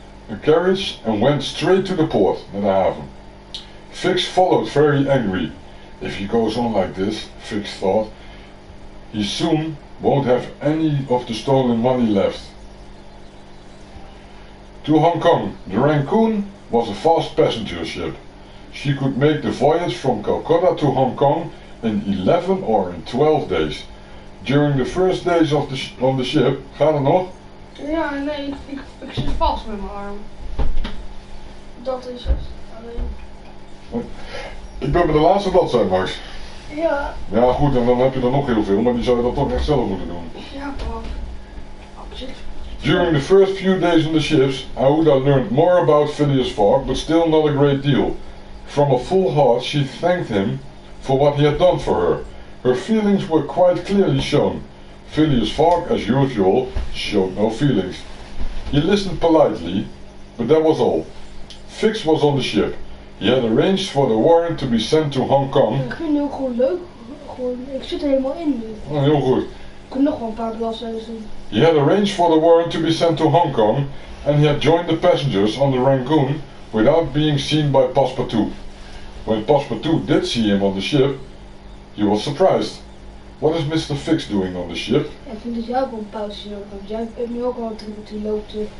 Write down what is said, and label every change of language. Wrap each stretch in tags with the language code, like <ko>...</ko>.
<en>A carriage and went straight to the port,</en> <nl>naar de haven.</nl> <en>Fix followed very angry. If he goes on like this, Fix thought, he soon won't have any of the stolen money left. To Hong Kong, the Rangoon was a fast passenger ship. She could make the voyage from Calcutta to Hong Kong in 11 or in 12 days. During the first days on the ship,</en> <nl>gaat het nog? Ja, nee, ik zit vast met mijn arm. Dat is het. Alleen. Ik ben bij de laatste bladzijde, Max. Ja. Ja goed, en dan heb je er nog heel veel, maar die zou je dan toch echt zelf moeten doen. Ja, man. Absoluut.</nl> <en>During the first few days on the ships, Aouda learned more about Phileas Fogg, but still not a great deal. From a full heart she thanked him for what he had done for her. Her feelings were quite clearly shown. Phileas Fogg, as usual, showed no feelings. He listened politely, but that was all. Fix was on the ship. He had arranged for the warrant to be sent to Hong Kong.</en> <nl>Ik vind het ook gewoon leuk. Gewoon, ik zit er helemaal in nu. Oh, heel goed. Ik kan nog wel een paar bladzijden doen.</nl> <en>He had arranged for the warrant to be sent to Hong Kong, and he had joined the passengers on the Rangoon without being seen by Passepartout. When Passepartout did see him on the ship, he was surprised. What is Mr. Fix doing on the ship?</en> <nl>Ik vind dat jij ook wel een pauze nodig hebt. Jij hebt nu ook al een tribute loopt.</nl>